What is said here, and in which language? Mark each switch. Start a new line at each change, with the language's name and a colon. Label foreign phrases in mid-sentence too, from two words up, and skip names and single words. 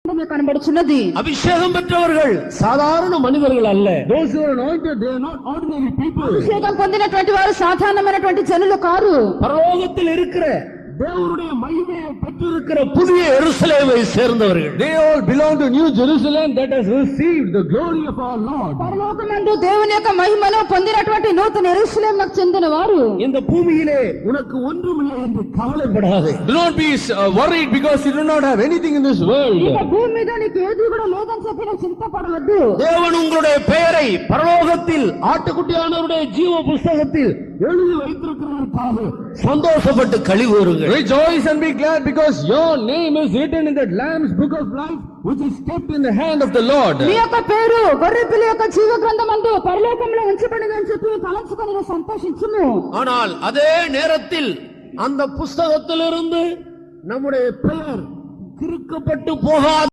Telugu: కనబడుచున్నది.
Tamil: அபிஷேகம் பெற்றவர்கள் சாதாரண மனிதர்கள் அல்ல.
English: Those who are anointed, they are not ordinary people.
Telugu: అభిషేకం పొందినటువంటి వారు సాధారణమైనటువంటి జనులు కారు.
Tamil: பரலோகத்தில் இருக்கிற தேவனுடைய மகிமையை பெற்றிருக்கிற புதிய எருசலேமை சேர்ந்தவர்கள்.
English: They all belong to New Jerusalem that has received the glory of our Lord.
Telugu: పరలోకమందు దేవుని యొక్క మహిమను పొందినటువంటి నూతన యెరూషలేముకు చెందిన వారు.
Tamil: இந்த பூமியிலே உனக்கு ஒன்றுமில்லை என்று கவலைப்படாதே.
English: Do not be worried because you do not have anything in this world.
Telugu: ఈ భూమి మీద నీకు ఏది కూడా లేదని చెప్పి నువ్వు చింతపడవద్దు.
Tamil: தேவன் உங்களுடைய பெயரை பரலோகத்தில் ஆட்டுக்குட்டியானவருடைய ஜீவ புஸ்தகத்தில் எழுதி வைத்திருக்கிறதற்காக சந்தோஷப்பட்டு களிகூறுங்கள்.
English: Rejoice and be glad because your name is written in that Lamb's book of life which is kept in the hand of the Lord.
Telugu: నీ యొక్క పేరు గొర్రెపిల్ల యొక్క జీవ గ్రంథమందు పరలోకంలో ఉంచబడినదని చెప్పి తలంచుకొని నువ్వు సంతోషించుము.
Tamil: ஆனால் அதே நேரத்தில் அந்த புஸ்தகத்திலிருந்து நம்முடைய பெயர் கிறுக்கப்பட்டு போகாது.